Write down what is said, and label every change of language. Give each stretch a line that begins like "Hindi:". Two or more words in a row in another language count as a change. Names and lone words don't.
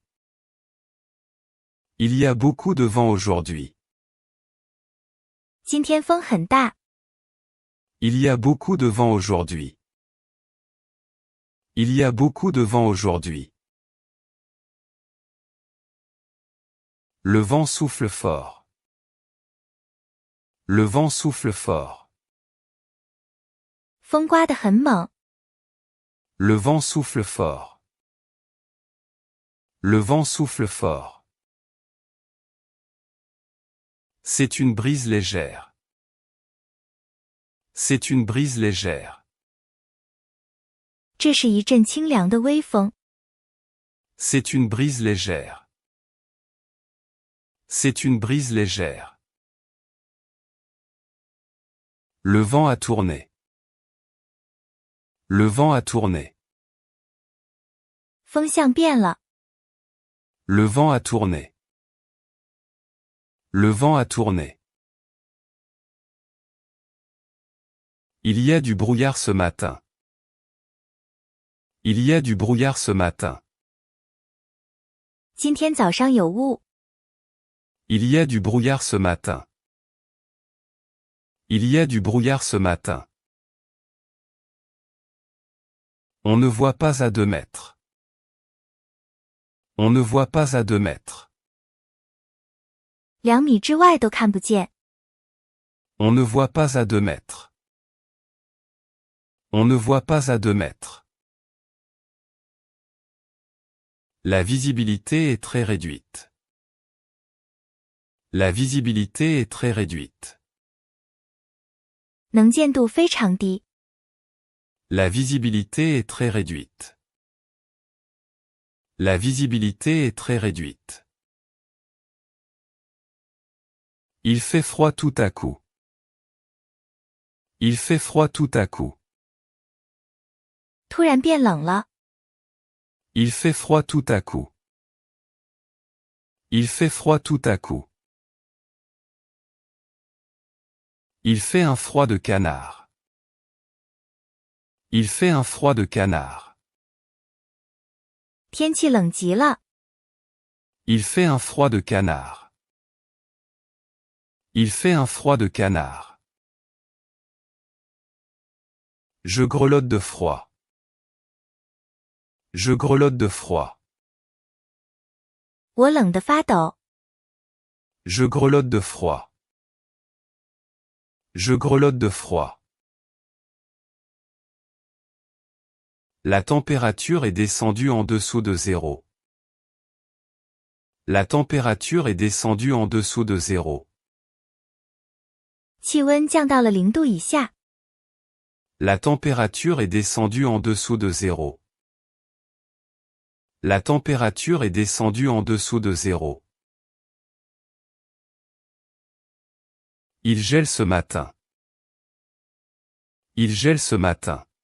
French: Il y a beaucoup de vent aujourd'hui.
Chinese: 今天风很大，
French: Il y a beaucoup de vent aujourd'hui. Il y a beaucoup de vent aujourd'hui. Le vent souffle fort. Le vent souffle fort.
Chinese: 风刮得很猛，
French: Le vent souffle fort. Le vent souffle fort. C'est une brise légère. C'est une brise légère.
Chinese: 这是一阵清凉的微风，
French: C'est une brise légère. C'est une brise légère. Le vent a tourné. Le vent a tourné.
Chinese: 风向变了，
French: Le vent a tourné. Le vent a tourné. Il y a du brouillard ce matin. Il y a du brouillard ce matin.
Chinese: 今天早上有雾，
French: Il y a du brouillard ce matin. Il y a du brouillard ce matin. On ne voit pas à 2 mètres. On ne voit pas à 2 mètres.
Chinese: 2 米之外都看不见。
French: On ne voit pas à 2 mètres. On ne voit pas à 2 mètres. La visibilité est très réduite. La visibilité est très réduite.
Chinese: 能见度非常低。
French: La visibilité est très réduite. La visibilité est très réduite. Il fait froid tout à coup. Il fait froid tout à coup.
Chinese: 突然变冷了。
French: Il fait froid tout à coup. Il fait froid tout à coup. Il fait un froid de canard. Il fait un froid de canard.
Chinese: 天气冷极了。
French: Il fait un froid de canard. Il fait un froid de canard. Je grelotte de froid. Je grelotte de froid.
Chinese: 我冷得发抖。
French: Je grelotte de froid. Je grelotte de froid. La température est descendue en dessous de 0. La température est descendue en dessous de 0.
Chinese: 气温降到了0度以下。
French: La température est descendue en dessous de 0. La température est descendue en dessous de 0. Il gèle ce matin. Il gèle ce matin.